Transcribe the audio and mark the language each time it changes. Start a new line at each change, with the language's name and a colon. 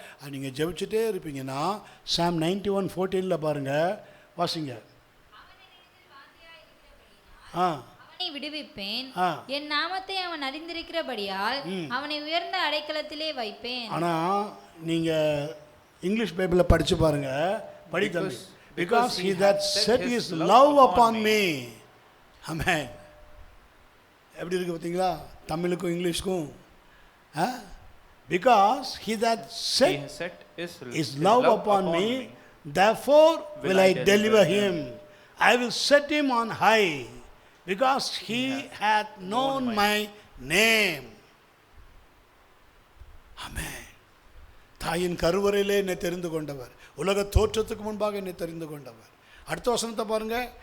Tamil: அது நீங்கள் ஜெபிச்சுட்டே இருப்பீங்கன்னா சாம் 91:14 பாருங்கள், வாசிங்க. அவனை விடுவிப்பேன், என் நாமத்தை அவன் அறிந்திருக்கிறபடியால் அவனை உயர்ந்த அடைக்கலத்திலே வைப்பேன். ஆனால் நீங்கள் இங்கிலீஷ் பைபிளில் படித்து பாருங்க, படி தம்பி.
English: Because he that set his love upon me.
Tamil: ஆமென். எப்படி இருக்கு பார்த்தீங்களா தமிழுக்கும் இங்கிலீஷ்க்கும்?
English: Because he that set his love upon me, therefore will I deliver him. I will set him on high, because he hath known my name.
Tamil: ஆமென். தாயின் கருவறையிலே என்னை தெரிந்து கொண்டவர், உலக தோற்றத்துக்கு முன்பாக என்னை தெரிந்து கொண்டவர். அடுத்த வசனத்தை பாருங்க.